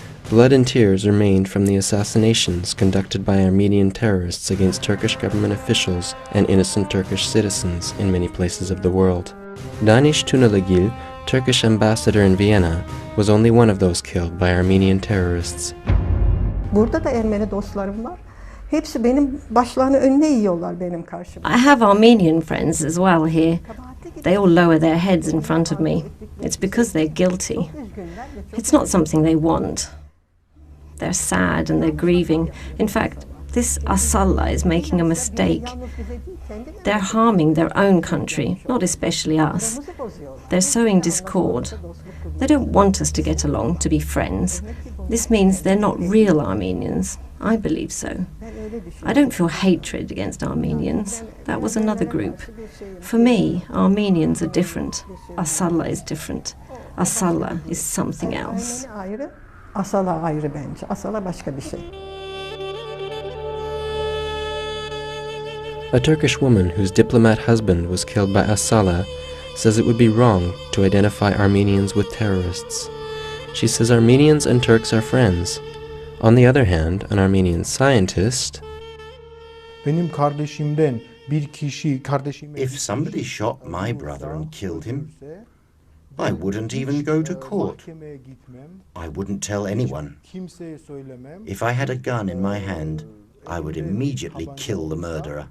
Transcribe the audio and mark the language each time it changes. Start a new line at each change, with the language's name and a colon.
English: Blood and tears remained from the assassinations conducted by Armenian terrorists against Turkish government officials and innocent Turkish citizens in many places of the world. Danish Tunalagil, Turkish ambassador in Vienna, was only one of those killed by Armenian terrorists.
Turkish: Burada da Ermeni dostlarım var. Hepsi benim başlarını önüne yiyorlar benim karşıma.
English: I have Armenian friends as well here. They all lower their heads in front of me. It's because they're guilty. It's not something they want. They're sad and they're grieving. In fact, this Asalla is making a mistake. They're harming their own country, not especially us. They're sowing discord. They don't want us to get along, to be friends. This means they're not real Armenians. I believe so. I don't feel hatred against Armenians. That was another group. For me, Armenians are different. Asalla is different. Asalla is something else.
Turkish: Asala ayrı bence. Asala başka bir şey.
English: A Turkish woman whose diplomat husband was killed by Asala says it would be wrong to identify Armenians with terrorists. She says Armenians and Turks are friends. On the other hand, an Armenian scientist
Turkish: Benim kardeşimden bir kişi kardeşime
English: If somebody shot my brother and killed him, I wouldn't even go to court. I wouldn't tell anyone.
Turkish: kimseye söylemem.
English: If I had a gun in my hand, I would immediately kill the murderer.